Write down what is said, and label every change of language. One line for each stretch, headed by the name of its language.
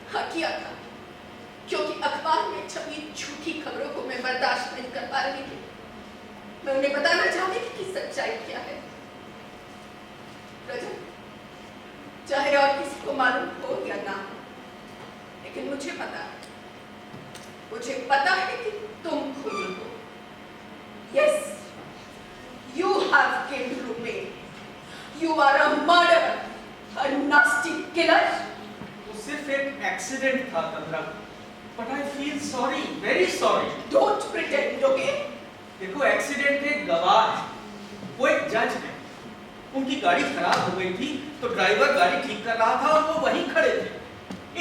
Hindi: हाँ किया था, क्योंकि अखबार में छपी झूठी खबरों को मैं बर्दाश्त नहीं कर पा रही थी। मैं उन्हें बताना चाहती थी कि सच्चाई क्या है। रजत, चाहे और किसी को मालूम हो या ना हो, लेकिन मुझे पता है, मुझे पता है कि तुम खुद हो।
English: Yes, you have killed Rupen. You are a murderer, a nasty killer.
Hindi: वो सिर्फ एक एक्सीडेंट था तंद्रा,
English: but I feel sorry, very sorry. Don't pretend, okay?
Hindi: देखो, एक्सीडेंट के गवाह है, वो एक जज है। उनकी गाड़ी खराब हो गई थी तो ड्राइवर गाड़ी ठीक कर रहा था और वो वहीं खड़े थे।